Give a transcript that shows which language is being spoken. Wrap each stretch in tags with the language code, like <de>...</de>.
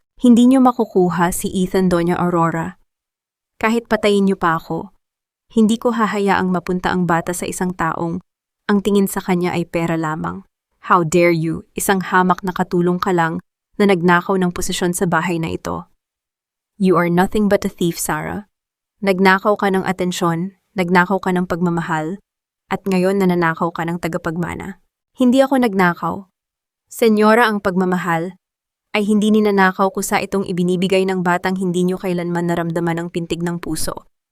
<tl>Hindi niyo makukuha si Ethan, Doña Aurora. Kahit patayin niyo pa ako, hindi ko hahayaang mapunta ang bata sa isang taong ang tingin sa kanya ay pera lamang.</tl> <en>How dare you,</en> <tl>isang hamak na katulong ka lang na nagnakaw ng posisyon sa bahay na ito.</tl> <en>You are nothing but a thief, Sarah.</en> <tl>Nagnakaw ka ng atensyon, nagnakaw ka ng pagmamahal, at ngayon nananakaw ka ng tagapagmana." "Hindi ako nagnakaw. Senyora, ang pagmamahal ay hindi ninanakaw ko sa itong ibinibigay ng batang hindi niyo kailanman naramdaman ang pintig ng puso.</tl>